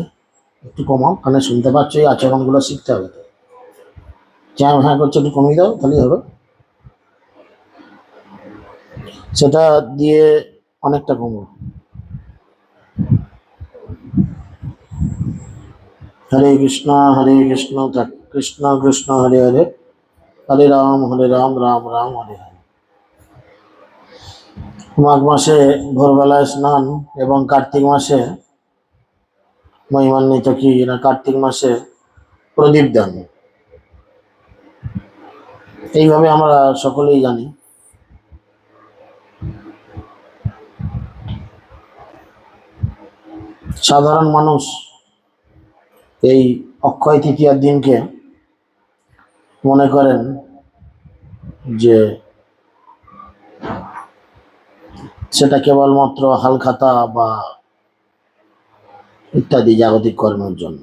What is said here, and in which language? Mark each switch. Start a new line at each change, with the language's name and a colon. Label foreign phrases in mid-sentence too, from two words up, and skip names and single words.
Bangla: একটু কমাও, কানে শুনতে পাচ্ছ, এই আচরণগুলো শিখতে হবে। তো চ্যাঁ হ্যাঁ করছে, একটু কমিয়ে দাও, তাহলেই হবে। সেটা দিয়ে অনেকটা কমো।
Sanskrit: हरे कृष्णा कृष्ण कृष्ण हरे हरे, हरे राम राम राम हरे हरे।
Bangla: মাঘ মাসে ভোরবেলায় স্নান এবং কার্তিক মাসে মহিমান্বিত কি না কার্তিক মাসে প্রদীপ দান, এইভাবে আমরা সকলেই জানি। সাধারণ মানুষ এই অক্ষয় তৃতীয়ার দিনকে মনে করেন যে সেটা কেবলমাত্র হালখাতা বা ইত্যাদি জাগতিক কর্মের জন্য।